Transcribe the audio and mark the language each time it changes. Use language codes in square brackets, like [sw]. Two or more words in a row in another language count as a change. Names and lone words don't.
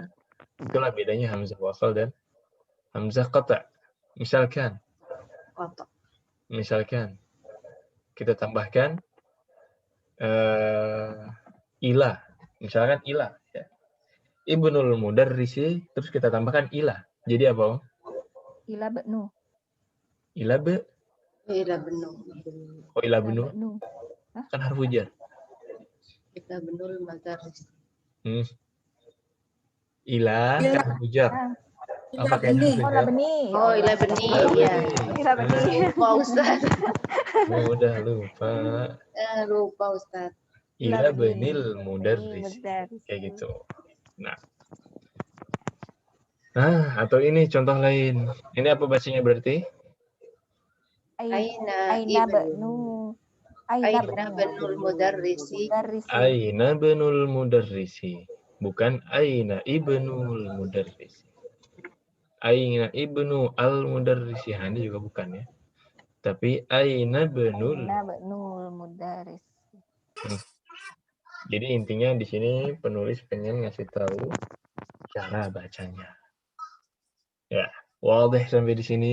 [id] Itulah bedanya hamzah wasal dan hamzah qata'. Misalkan kita tambahkan ila. Misalkan ila ya. [ar] ابن المدرس [id] terus kita tambahkan ila. Jadi apa, Om? [ar] إلى ابن. Ila be. إلى ابن. Oh, إلى ابن. Kan حرف جر. إلى ابن المدرس. Ila kan حرف جر. [id] Apa kayaknya [ar] حرف جر? Oh, إلى ابن. Ya. إلى ابن. [id] Lupa Ustaz. Udah lupa. Lupa Ustaz. [ar] إلى ابن المدرس. [id] Kayak gitu. Nah, atau ini contoh lain. Ini apa bacanya berarti? [ar] Aina benu. أين ابن المدرس. أين ابن المدرس. Bukan أين ابن المدرس. أين ابن المدرس. [id] Ini juga bukan ya. [ar] Tapi أين ابن mudarris. [id] Jadi intinya di sini penulis pengen ngasih tahu cara bacanya. Ya, wadah sampai di sini.